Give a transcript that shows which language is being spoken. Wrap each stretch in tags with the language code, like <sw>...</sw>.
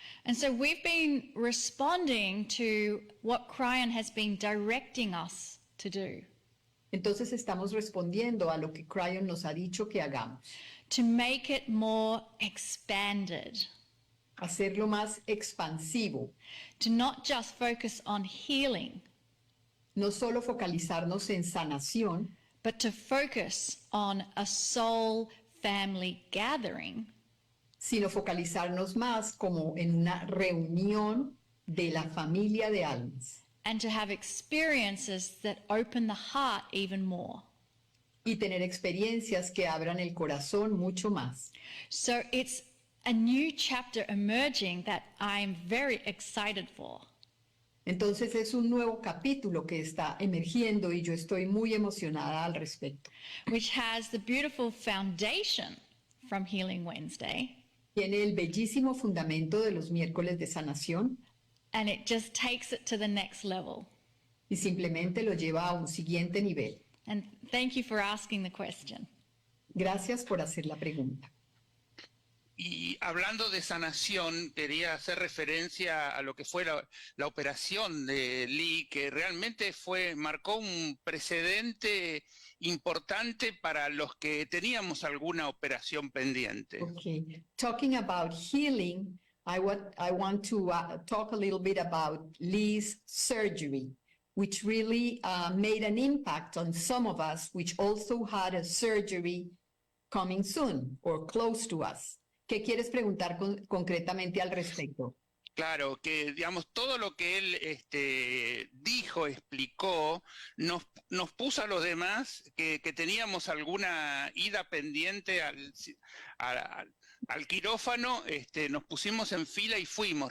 <en>And so we've been responding to what Kryon has been directing us to do.</en> <es>Entonces estamos respondiendo a lo que Kryon nos ha dicho que hagamos.</es> <en>To make it more expanded.</en> <es>Hacerlo más expansivo.</es> <en>To not just focus on healing.</en> <es>No solo focalizarnos en sanación,</es> <en>but to focus on a soul family gathering.</en> <es>Sino focalizarnos más como en una reunión de la familia de almas.</es> <en>And to have experiences that open the heart even more.</en> <es>Y tener experiencias que abran el corazón mucho más.</es> <en>So it's a new chapter emerging that I'm very excited for.</en> <es>Entonces es un nuevo capítulo que está emergiendo y yo estoy muy emocionada al respecto.</es> <en>Which has the beautiful foundation from Healing Wednesday.</en> <es>Tiene el bellísimo fundamento de los miércoles de sanación.</es> <en>And it just takes it to the next level.</en> <es>Y simplemente lo lleva a un siguiente nivel.</es> <en>And thank you for asking the question.</en> <es>Gracias por hacer la pregunta. Y hablando de sanación, quería hacer referencia a lo que fue la operación de Lee, que realmente marcó un precedente importante para los que teníamos alguna operación pendiente.</es> <en>Okay. Talking about healing, I want to talk a little bit about Lee's surgery, which really made an impact on some of us, which also had a surgery coming soon or close to us.</en> <es>¿Qué quieres preguntar concretamente al respecto? Claro, que digamos todo lo que él dijo, explicó, nos puso a los demás que teníamos alguna ida pendiente al quirófano, nos pusimos en fila y fuimos.</es>